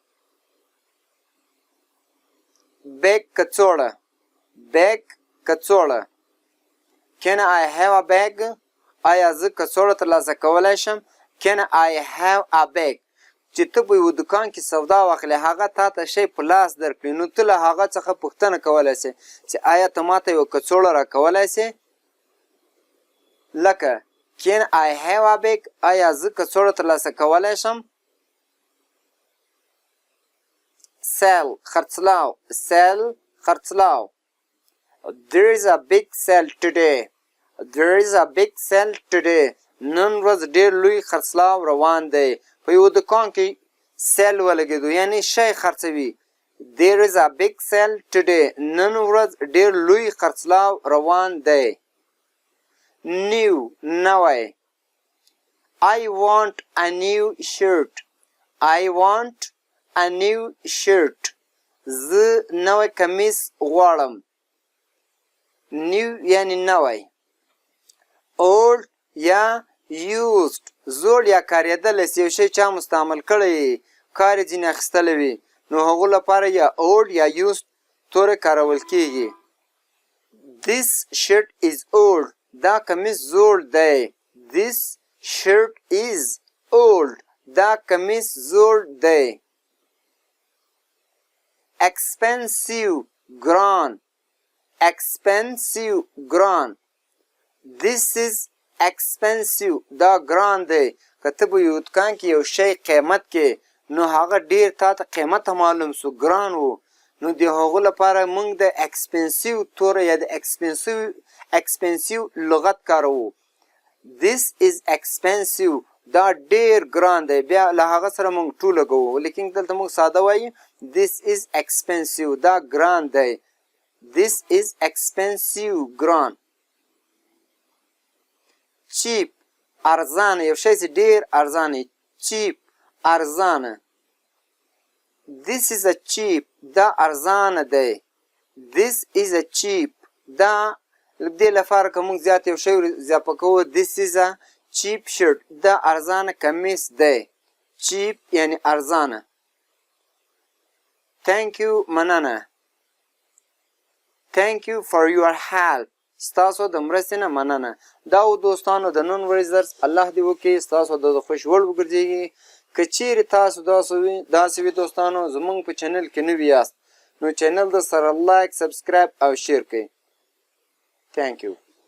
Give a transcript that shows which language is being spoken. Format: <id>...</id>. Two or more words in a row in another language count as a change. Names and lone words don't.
<ps>بیگ کڅوړه بیگ کڅوړه</ps> <en>can I have a bag</en> <ps>آیا زه کڅوړه ترلاسه کولی شم</ps> <en>can I have a bag</en> <ps>چې ته په یو دکان کې سودا واخلې هغه تا ته شی په لاس درکړي نو ته له هغه څخه پوښتنه کولی سې چې آیا ته ماته یوه کڅوړه راکولی سې</ps> <en>لکه can I have a bag</en> <ps>آیا زه کڅوړه ترلاسه کولی شم</ps> <en>sell خرڅلاو sell خرڅلاو there is a big sale today there is a big sale today نن</en> <ps>ورځ ډېر لوی خرڅلاو روان دی په یو دکان کې سیل ولګېدو یعنی شی خرڅوي</ps> <en>there is a big sale today</en> <ps>نن ورځ ډېر لوی خرڅلاو روان دی</ps> <en>new نوی I want a new shirt I want a new shirt</en> <ps>زه نوی کمیس غواړم new یعنی نوی old یا used زوړ یا کارېدلی یو شی چا مستعمل کړی کار یې ځینې اخیستلی وي نو هغو لپاره یا old یا used توری کارول کیږي</ps> <en>this shirt is old</en> <ps>دا کمیس زوړ دی</ps> <en>this shirt is old</en> <ps>دا کمیس زوړ دی expensive ګران expensive ګران</ps> <en>this is expensive</en> <ps>دا ګران دی که ته په یو دکان کې یو شی قیمت کې نو هغه ډیر تا ته قیمت معلوم سو ګران و نو د هغو لپاره موږ د expensive توری یا د expensive لغت کاروو</ps> <en>this is expensive</en> <ps>دا ډیر ګران دی بیا له هغه سره موږ ټو لګوو لیکن دلته موږ ساده وایو</ps> <en>this is expensive</en> <ps>دا ګران دی</ps> <en>this is expensive</en> <ps>ګران cheap ارزانه یو شی چې ډیر ارزانه cheap ارزانه</ps> <en>this is a cheap</en> <ps>دا ارزانه دی</ps> <en>this is a cheap</en> <ps>دا دې لپاره که موږ زیات یو شی اضافه کوو</ps> <en>this is a cheap shirt</en> <ps>دا ارزانه کمیس دی cheap یعنی ارزانه</ps> <en>thank you</en> <ps>مننه</ps> <en>thank you for your help</en> <ps>ستاسو د مرستې نه مننه دا و دوستانو د نن ورځې درس الله دې وکړي ستاسو د خوښ وړ وګرځېږي که چیرې تاسو داسې وي دوستانو زموږ په چینل کې نوي یاست نو چینل د سره</ps> <en>like subscribe</en> <ps>او شیر کړئ</ps> <en>thank you</en>